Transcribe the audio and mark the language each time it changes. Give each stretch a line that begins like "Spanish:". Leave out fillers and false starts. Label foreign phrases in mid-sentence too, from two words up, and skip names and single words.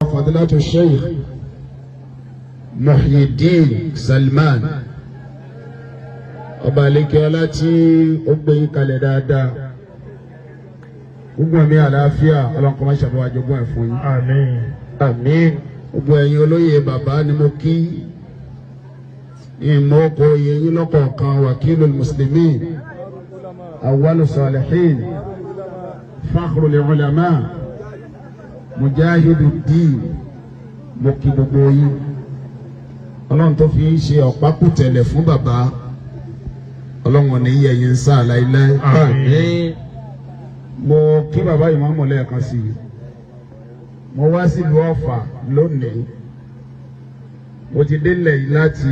Arabic: فضيلة الشيخ محي الدين سلمان
Yoruba: ọba àlekè ọlá tí ó gbé yín kalẹ̀ dáadáa gbogbo ẹ̀mí àlàáfíà ọlọ́nkọ́ máa ṣàbẹ̀wò àjogún ẹ̀ fún yín. àmín. àmín. gbogbo ẹ̀yin olóyè bàbá ni mo kí ìmọ̀ ọkọ̀ oyè yín lọ́kọ̀ọ̀kan
Arabic: وكيل المسلمين أول الصالحين فخر العلماء مجاهد الدين
Yoruba: mo kí gbogbo yín ọlọ́run tó fi ń ṣe ọ̀pákùtẹ̀lẹ̀ fún bàbá ọlọ́run ní yẹ̀yìn ń sá láíláí. àmín. mo kí bàbá ìmáàmù lẹ́ẹ̀kan sí i mo wá sílùú Ọ̀fà lónìí mo ti délẹ̀ yìí láti